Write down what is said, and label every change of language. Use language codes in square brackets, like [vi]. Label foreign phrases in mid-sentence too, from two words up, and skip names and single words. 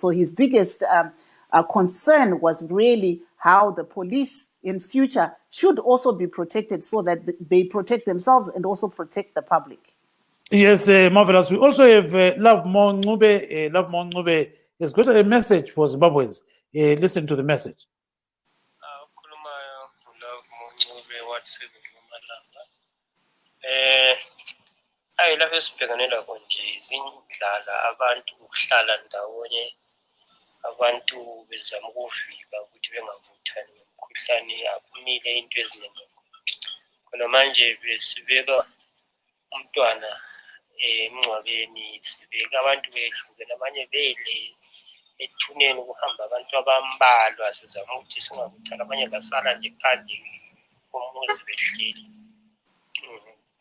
[en] So his biggest concern was really how the police in future should also be protected so that they protect themselves and also protect the public. Yes, Marvellous. We also have Love Nyahuye. Love Nyahuye has got a message for Zimbabweans. Listen to the message. [nd] Ayilapho sibhekanela konje izindlala abantu ukuhlala ndawonye abantu bezama ukuvika ukuthi bengavuthani ngomkhuhlane akumile into eziningi khona manje besibeka umntwana emncwabeni sibeka abantu behlukene abanye bele ethuneni kuhamba abantu abambalwa sizama ukuthi singavuthani abanye basala nje phandle komuzi behleli.